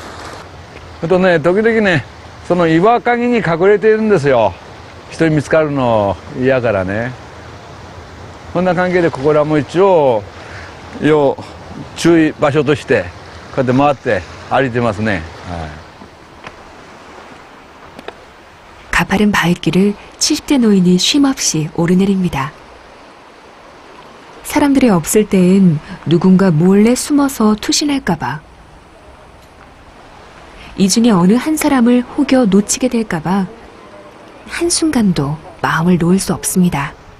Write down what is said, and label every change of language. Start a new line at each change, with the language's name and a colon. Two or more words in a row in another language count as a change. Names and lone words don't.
Japanese: あとね、時々ね、その岩陰に隠れているんですよ。人に見つかるの嫌からね。こんな関係でここらも一応、要注意場所として、こうやって回って歩いてますね。はい。
Korean: 가파른 바위길을 70대 노인이 쉼없이 오르내립니다. 사람들이 없을 때엔 누군가 몰래 숨어서 투신할까봐, 이 중에 어느 한 사람을 혹여 놓치게 될까봐 한순간도 마음을 놓을 수 없습니다.